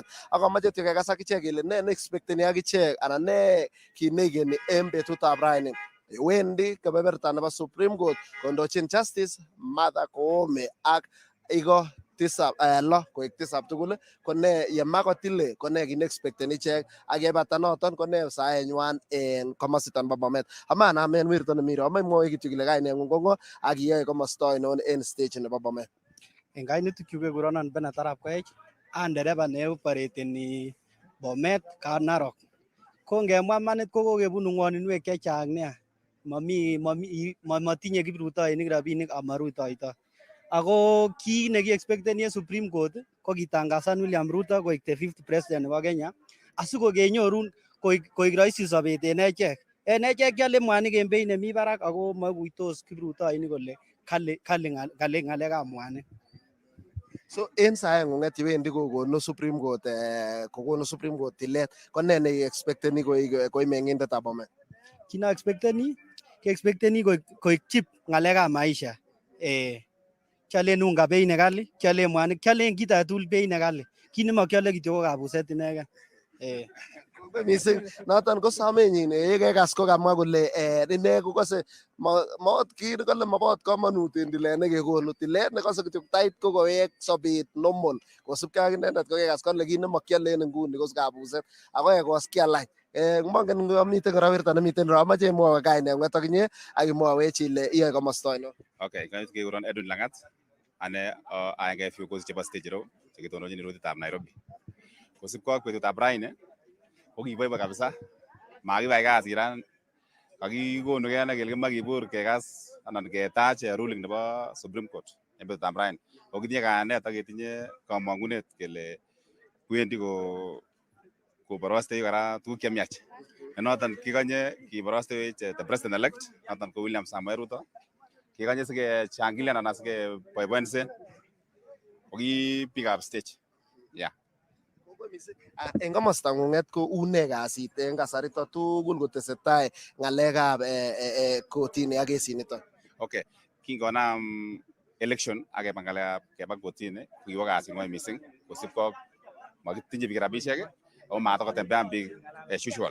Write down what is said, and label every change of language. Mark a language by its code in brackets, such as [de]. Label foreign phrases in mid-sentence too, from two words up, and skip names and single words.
[kln] Ak amoche kekas ak ichek kele ne expecteni ak ichek anan ne kit neigeni en betutab raini. Wendi kebeberta nebo Supreme Court kondochin Justice Martha Koome ak iko lo koek tisab tugul ko ne yema kotile ko ne kin expecten ichek ak yebata noton ko ne saenywan en komositon bo Bomet. Aman amen wirto nemiro amai mwoe kityo kile kaineng'ung ko ng'o ak iyoe komosta ainon en stage nebo Bomet. En kainutikchu kekuronon Bernard Arap Koech, a dereva ne operateni Bomet ka Narok. Ko ngemwa manit ko kokebunu ng'woninwek chechang nia. Matinye kiprutoinik rabinik amarutoito. Ako kii ne ki-expecteni en Supreme Court ko kitangasan William Ruto koik [en] the 5th president [kln] nebo Kenya asikokenyorun koik rahisi sobet en echek. En echek kiale mwanik en beit nemi barak ako maikuitos kiprutoinik kole kale ng'alekab mwanik. So en saeng'ung'et yewendi kokonu Supreme Court tilet ko ne expecteni koik meng'indetab Bomet? Kina expecteni koik chip ng'alekab maisha. Kialen [sw] unga bei [kln] nekali, kialen mwanik, kialen kit agetugul bei nekali. Kit nemakiale kityo ko kabuset inegen. Mising noton ko somenyin yekekas ko kamwa kole ine kokose maot kit kole mabot komonut en tilet nekekonu, tilet nekose kityo tait ko kowek sobet normal kosubkei ak inendet kokekas kole kit nemakiale en nguni ko kabuset ako ekos kialany. Mongen miten kora werto nemiten ro amache imwowe kaineng'ung okinye ak imwowech ile iyoe komosta ainon. Okay, kekuron Edwin Langat ane aenge viongozi chebo stage row chekitononjin rutitab Nairobi. Kosibkei ak betutab raini ko kiboiboi kabisa, makibai kasit ran, kakikonugei ane kele kimoe kibur kekas anan ketach ruling nebo Supreme Court en betutab raini. Ko kitinye kayanet ak ketinye kamang'unet kele wendi koborostewech kora tuguk chemiach. Noton kikonye kiborostewech [en] the president elect [kln] noton ko William Samoei Ruto. Kikonye sikechangilian anan sikeboiboensen ko ki biikab stage. Yeah. En komosta ng'ung'et ko une kasit en kasarito tugul kotesetai ng'alekab kotini ak kesiniton. Okay, kingonam election ak keba ng'alekab keba kotini ko kiwo kasit ng'oi mising kosibkei makitinye biik rabisiek ako matakotembean biik [en] as usual.